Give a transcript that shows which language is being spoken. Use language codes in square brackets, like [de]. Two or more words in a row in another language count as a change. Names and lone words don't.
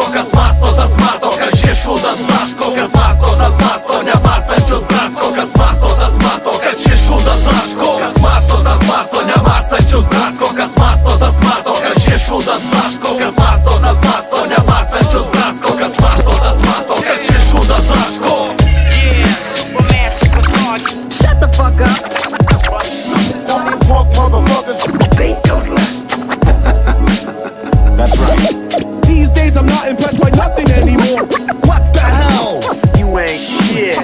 [lt] Kas masto, tas mato, kad šie šūdas blaško. Kas masto, tas masto, nemąstančius drasko. Kas masto, tas mato, kad šie šūdas blaško. Kas masto, tas masto, nemąstančius drasko. Kas masto, tas mato, kad šie šūdas blaško. Kas masto, tas masto, nemąstančius drasko. Kas masto, tas mato, kad šie šūdas blaško. [en] Yeah, Superman, superstars. Shut the fuck up. They don't last. That's right. These days I'm not impressed by nothing anymore. What the hell? You ain't shit.